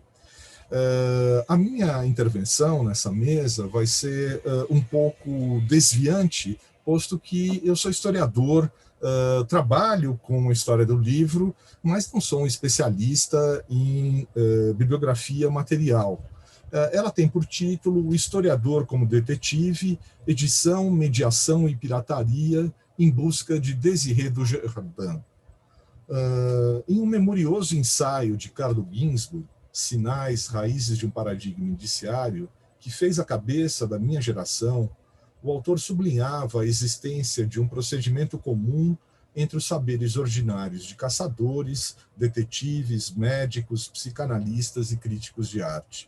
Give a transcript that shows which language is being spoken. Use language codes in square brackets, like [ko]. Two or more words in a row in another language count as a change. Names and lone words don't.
[pt] A minha intervenção nessa mesa vai ser um pouco desviante, posto que eu sou historiador, trabalho com a história do livro, mas não sou um especialista em bibliografia material. Ela tem por título O Historiador como Detetive, Edição, Mediação e Pirataria em busca de Désiré Dujardin. Em um memorioso ensaio de Carlo Ginzburg, Sinais, Raízes de um Paradigma Indiciário, que fez a cabeça da minha geração, o autor sublinhava a existência de um procedimento comum entre os saberes ordinários de caçadores, detetives, médicos, psicanalistas e críticos de arte.